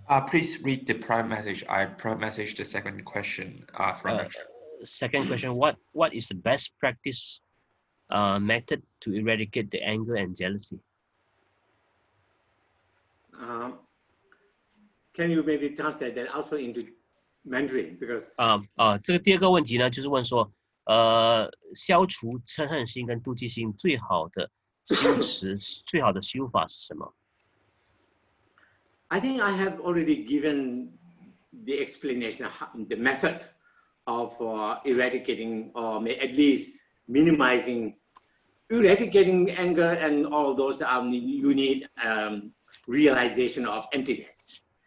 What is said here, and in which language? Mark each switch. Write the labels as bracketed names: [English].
[English] Please read the prime message. I prime message the second question from the chat. Second question, what is the best practice method to eradicate the anger and jealousy? Can you maybe translate that also into Mandarin? Because [Chinese] 这个第二个问题呢，就是问说，消除嗔恨心跟妒忌心最好的修持、最好的修法是什么？ [English] I think I have already given the explanation, the method of eradicating, or at least minimizing, eradicating anger and all those. You need realization of emptiness.